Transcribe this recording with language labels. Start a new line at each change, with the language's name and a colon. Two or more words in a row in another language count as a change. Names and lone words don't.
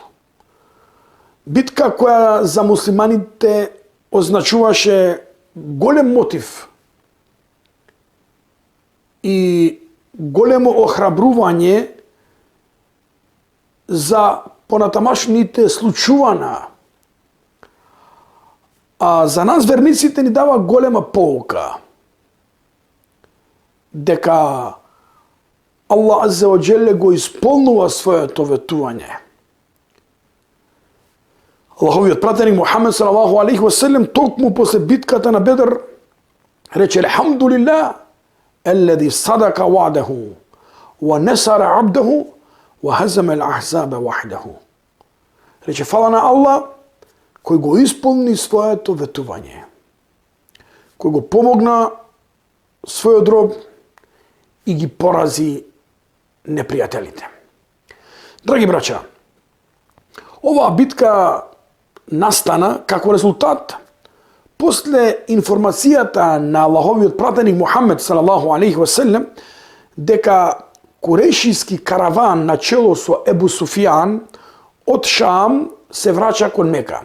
Macedonian: Битка која за муслиманите означуваше голем мотив и големо охрабрување за понатамашните случувања. А за нас верниците ни дава голема поука дека Аллах
Arabic: عز وجل
Macedonian: го исполнува своето ветување. Аллаховиот пратеник Мухаммед
Arabic: صلى الله عليه وسلم
Macedonian: токму после битката на Бедр рече:
Arabic: Алхамдулилlah الذي صدق وعده ونصر عبده وهزم الأحزاب وحده.
Macedonian: Рече: фала на Аллах кој го исполни своето ветување, кој го помогна својот роб и ги порази непријателите. Драги браќа, оваа битка настана како резултат после информацијата на Аллаховиот пратеник Мухаммед
Arabic: صلى الله عليه وسلم
Macedonian: дека курејшиски караван на чело со Ебу Суфијан од Шам се враќа кон Мека.